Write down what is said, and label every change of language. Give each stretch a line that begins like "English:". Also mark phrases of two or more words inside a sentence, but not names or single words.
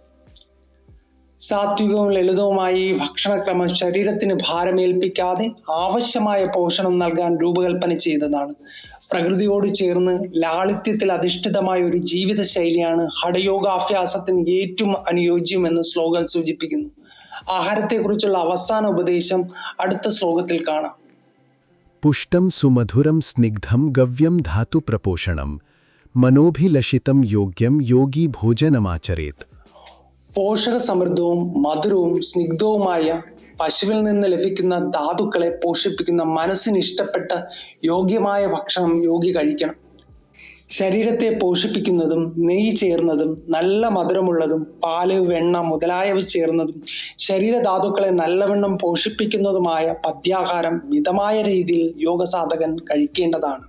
Malayalam: സാത്വികവും ലളിതവുമായ ഈ ഭക്ഷണക്രമം ശരീരത്തിന് ഭാരമേൽപ്പിക്കാതെ ആവശ്യമായ പോഷണം നൽകാൻ രൂപകൽപ്പന ചെയ്തതാണ്. പ്രകൃതിയോട് ചേർന്ന് ലാളിത്യത്തിൽ അധിഷ്ഠിതമായ ഒരു ജീവിത ശൈലിയാണ് ഹഠയോഗാഭ്യാസത്തിന് ഏറ്റവും അനുയോജ്യമെന്ന് ശ്ലോകം സൂചിപ്പിക്കുന്നു. ആഹാരത്തെക്കുറിച്ചുള്ള അവസാന ഉപദേശം അടുത്ത ശ്ലോകത്തിൽ കാണാം.
Sanskrit: पुष्टं सुमधुरं स्निग्धं गव्यं धातुप्रपोषणं मनोभिलषितं योग्यं योगी भोजनमाचरेत्.
Malayalam: പോഷക സമൃദ്ധവും മധുരവും സ്നിഗ്ധവുമായ പശുവിൽ നിന്ന് ലഭിക്കുന്ന ധാതുക്കളെ പോഷിപ്പിക്കുന്ന മനസ്സിന് ഇഷ്ടപ്പെട്ട യോഗ്യമായ ഭക്ഷണം യോഗി കഴിക്കണം. ശരീരത്തെ പോഷിപ്പിക്കുന്നതും നെയ്യ് ചേർന്നതും നല്ല മധുരമുള്ളതും പാല്, വെണ്ണ മുതലായവ ചേർന്നതും ശരീരധാതുക്കളെ നല്ലവണ്ണം പോഷിപ്പിക്കുന്നതുമായ പഥ്യാഹാരം മിതമായ രീതിയിൽ യോഗസാധകൻ കഴിക്കേണ്ടതാണ്.